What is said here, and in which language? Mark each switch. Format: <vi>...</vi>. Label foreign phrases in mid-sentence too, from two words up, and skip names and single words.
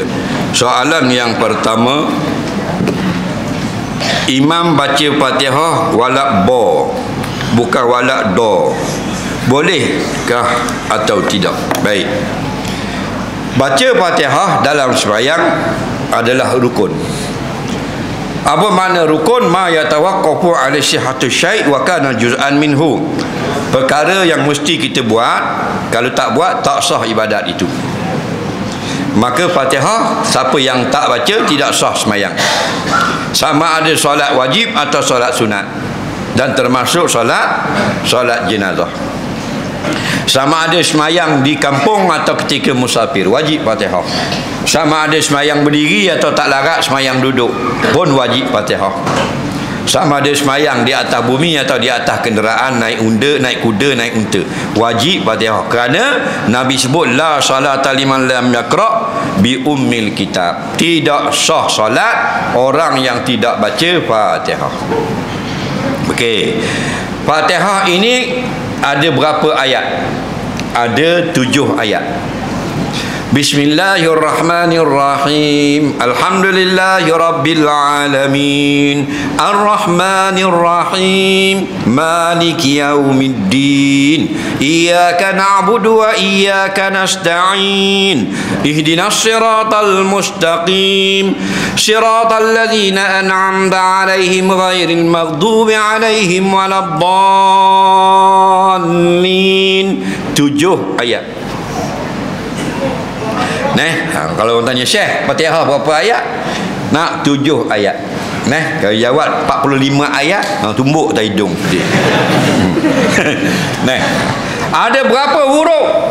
<ms>Soalan yang pertama, imam baca Fatihah walak bo, bukan walak do. Bolehkah atau tidak? Baik. Baca Fatihah dalam sembahyang adalah rukun. Apa makna rukun?</ms> <ar>ما يتوقف على صحة الشيء وكان جزءا منه.</ar> <ms>Perkara yang mesti kita buat, kalau tak buat tak sah ibadat itu. Maka Fatihah siapa yang tak baca tidak sah sembahyang. Sama ada solat wajib atau solat sunat, dan termasuk solat jenazah. Sama ada sembahyang di kampung atau ketika musafir, wajib Fatihah. Sama ada sembahyang berdiri atau tak larat sembahyang duduk, pun wajib Fatihah. Sama ada sembahyang di atas bumi atau di atas kenderaan, naik unta, naik kuda, naik unta, wajib Fatihah. Kerana Nabi sebut</ms> <ar>لا صلاة لمن لم يقرأ بأم الكتاب.</ar> <ms>Tidak sah solat orang yang tidak baca Fatihah. Okey. Fatihah ini ada berapa ayat? Ada 7 ayat.</ms> <ar>بسم الله الرحمن الرحيم. الحمد لله رب العالمين. الرحمن الرحيم مالك يوم الدين. إياك نعبد وإياك نستعين. اهدنا الصراط المستقيم. صراط الذين أنعمت عليهم غير المغضوب عليهم ولا الضالين.</ar> <ms>7 ayat. Kalau orang tanya Syekh, Fatihah berapa ayat? Nak 7 ayat. Kalau jawab 45 ayat, tumbuk tak hidung. Ada berapa huruf?</ms>